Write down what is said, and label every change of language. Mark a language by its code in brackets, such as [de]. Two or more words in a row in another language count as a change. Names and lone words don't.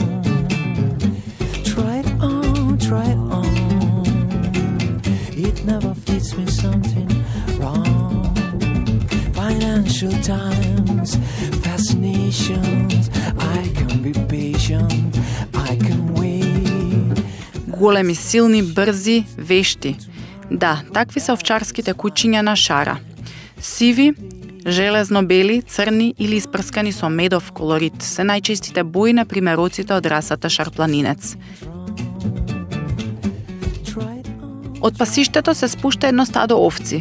[en] Try on, it never fits me, something wrong. Financial times, fascinations, I can be patient, I can wait. [mk] Големи, силни, брзи, вешти. Да, такви се овчарските кучиња на шара. Сиви, железно-бели, црни или испрскани со медов колорит се најчестите бои на примероците од расата шарпланинец. Од пасиштето се спушта едно стадо овци.